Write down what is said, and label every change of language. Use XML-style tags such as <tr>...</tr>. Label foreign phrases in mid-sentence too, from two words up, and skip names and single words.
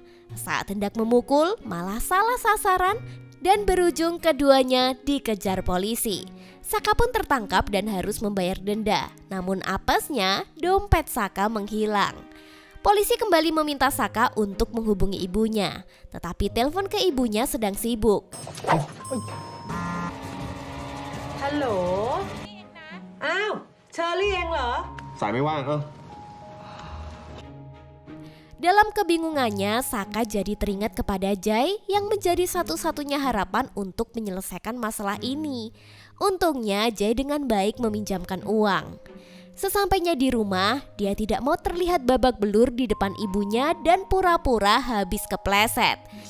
<id>Saat hendak memukul, malah salah sasaran dan berujung keduanya dikejar polisi. Saka pun tertangkap dan harus membayar denda. Namun apesnya, dompet Saka menghilang. Polisi kembali meminta Saka untuk menghubungi ibunya, tetapi telepon ke ibunya sedang sibuk.</id> <th>ฮัลโหล อ้าว เชอรี่เองเหรอ สายไม่ว่าง</th> <id>Dalam kebingungannya, Saka jadi teringat kepada Jai yang menjadi satu-satunya harapan untuk menyelesaikan masalah ini. Untungnya Jai dengan baik meminjamkan uang. Sesampainya di rumah, dia tidak mau terlihat babak belur di depan ibunya dan pura-pura habis kepleset.</id>